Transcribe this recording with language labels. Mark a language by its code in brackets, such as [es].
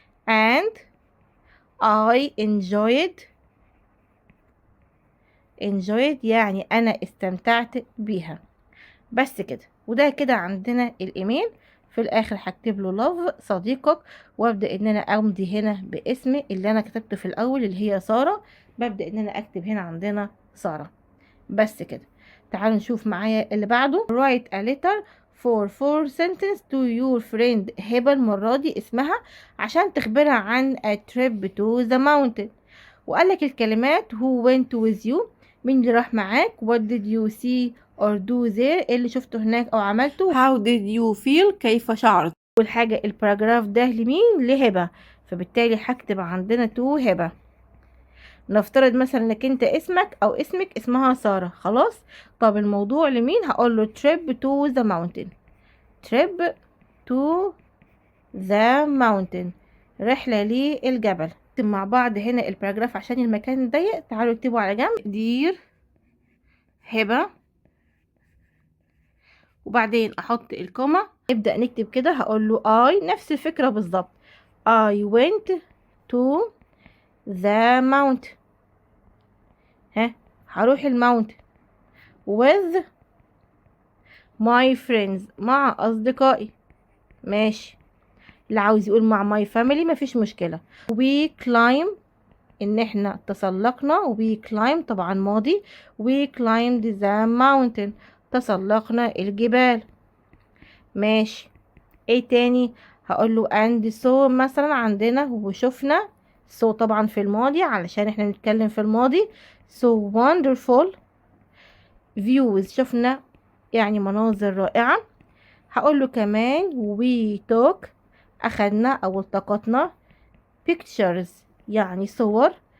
[en] and I enjoyed [ar] يعني أنا استمتعت بيها. بس كده. وده كده عندنا الإيميل. في الآخر هكتب له love صديقك وأبدأ إن أنا أمضي هنا باسمي اللي أنا كتبته في الأول اللي هي سارة. ببدأ إن أنا أكتب هنا عندنا سارة. بس كده. تعالوا نشوف معايا اللي بعده. [en] write a letter for 4 sentence to your friend هبة. [ar] المرة دي اسمها عشان تخبرها عن [en] a trip to the mountain. [ar] وقالك الكلمات [en] who went with you [ar] مين اللي راح معاك. [en] what did you see or do there [ar] ايه اللي شفته هناك او عملته. [en] how did you feel [ar] كيف شعرت. اول حاجة الباراجراف ده لمين؟ لهبة. فبالتالي هكتب عندنا to هبة. نفترض مثلا انك انت اسمك او اسمك اسمها سارة. خلاص. طب الموضوع لمين؟ هقول له [en] trip to the mountain. trip to the mountain [ar] رحلة للجبل. نكتب مع بعض هنا الباراجراف عشان المكان ضيق. تعالوا اكتبوا على جنب. دير هبة وبعدين احط الكوما. نبدأ نكتب كده. هقول له I نفس الفكرة بالظبط. [en] I went to the mountain. [ar] هروح الماونت [en] with my friends [ar] مع أصدقائي. ماشي. اللي عاوز يقول مع [en] my family [ar] مفيش مشكلة. [en] we climb [ar] ان احنا تسلقنا. [en] we climb [ar] طبعا ماضي. [en] we climbed the mountain [ar] تسلقنا الجبال. ماشي. ايه تاني؟ هقول له [en] and so [ar] مثلا عندنا وشفنا. so طبعا في الماضي علشان احنا بنتكلم في الماضي. [en] so wonderful views [ar] شفنا يعني مناظر رائعة. هقول له كمان [en] we took [ar] اخدنا او التقطنا pictures يعني صور.